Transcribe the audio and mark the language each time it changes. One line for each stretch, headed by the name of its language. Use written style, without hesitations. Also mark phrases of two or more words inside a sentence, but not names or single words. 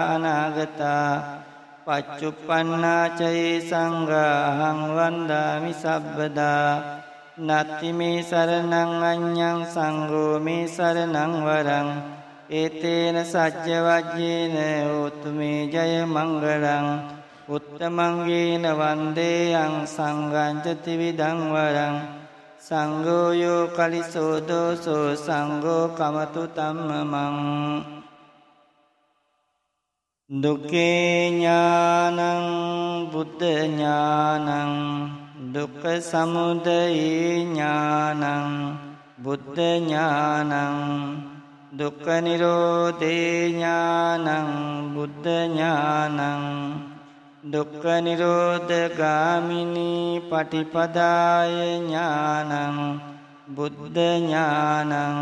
Pali: අනාගතා පච්චුප්පන්නා චයේ සංඝාහං වන්දාමි සබ්බදා නත්ති මේ සරණං අඤ්ඤං සංඝෝ මේ සරණං වරං ඒතේන සච්ච වජ්ජේන හෝතු මේ ජය මංගලං උත්තමංගේන වන්දේයං සංඝං ච ත්‍රිවිධං වරං සංඝෝ යෝ කලිසෝ දෝසෝ සංඝෝ කමතු තම්මමං දුක්ඛේ ඥානං බුද්ධ ඥානං දුක්ඛ සමුදය ඥානං බුද්ධ ඥානං දුක්ඛ නිරෝධේ ඥානං බුද්ධ ඥානං දුක්ඛ නිරෝධ ගාමිනී පටිපදාය ඥානං බුද්ධ ඥානං